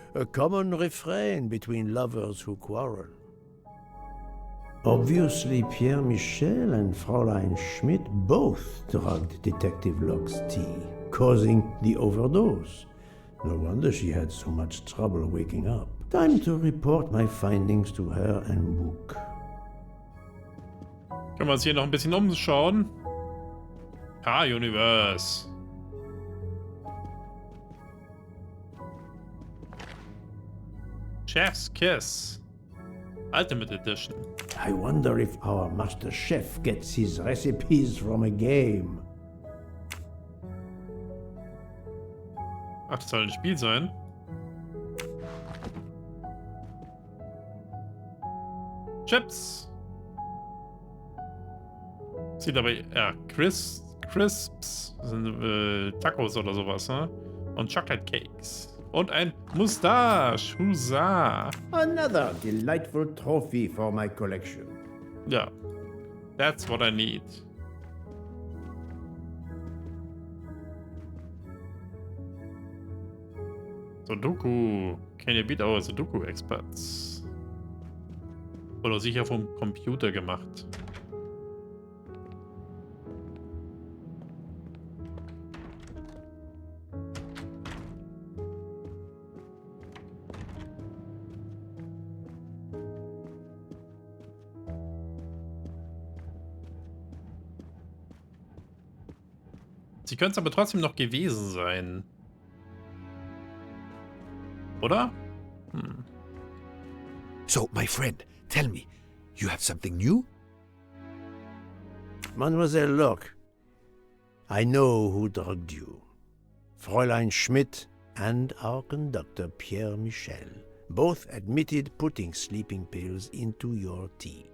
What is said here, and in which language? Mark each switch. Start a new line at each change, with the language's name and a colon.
English: A common refrain between lovers who quarrel. Obviously, Pierre Michel and Fräulein Schmidt both drugged Detective Locke's tea, causing the overdose. No wonder she had so much trouble waking up. Time to report my findings to her and Book.
German: Können wir uns hier noch ein bisschen umschauen?
English: Universe. Chef's Kiss. Ultimate Edition. I wonder if our master chef gets his recipes from a game.
German: Ach, das soll ein Spiel sein.
English: Chips.
German: Sieht aber, ja, Crisps sind Tacos oder sowas, ne? Und Chocolate Cakes. Und ein Mustache. Huzzah.
English: Another delightful trophy for my collection. Ja. That's what I need. Sudoku. Can you beat our Sudoku experts?
German: Oder sicher vom Computer gemacht. Sie können es aber trotzdem noch gewesen sein. Oder?
English: So, my friend, tell me, you have something new? Mademoiselle Locke, I know who drugged you. Fräulein Schmidt and our conductor Pierre Michel both admitted putting sleeping pills into your tea.